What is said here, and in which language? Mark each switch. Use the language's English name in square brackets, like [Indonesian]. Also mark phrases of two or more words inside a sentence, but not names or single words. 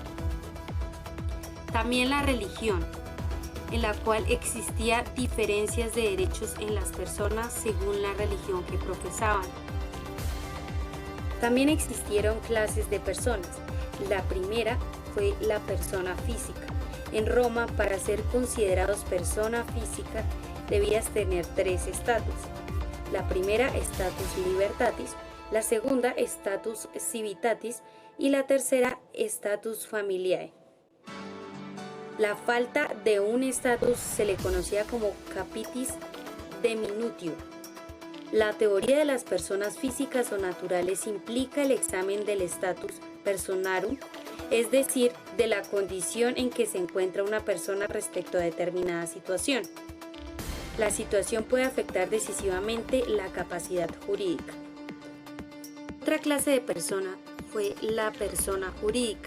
[Spanish] También la religión, en la cual existía diferencias de derechos en las personas según la religión que profesaban. También existieron clases de personas. La primera fue la persona física. En Roma, para ser considerados persona física, debías tener tres estatus. La primera, [Latin] status libertatis; [Spanish] la segunda, [Latin] status civitatis; [Spanish] y la tercera, [Latin] status familiae. [Spanish] La falta de un estatus se le conocía como [Latin] capitis deminutio. [Spanish] La teoría de las personas físicas o naturales implica el examen del [Latin] status personarum, [Spanish] es decir, de la condición en que se encuentra una persona respecto a determinada situación. La situación puede afectar decisivamente la capacidad jurídica. Otra clase de persona fue la persona jurídica.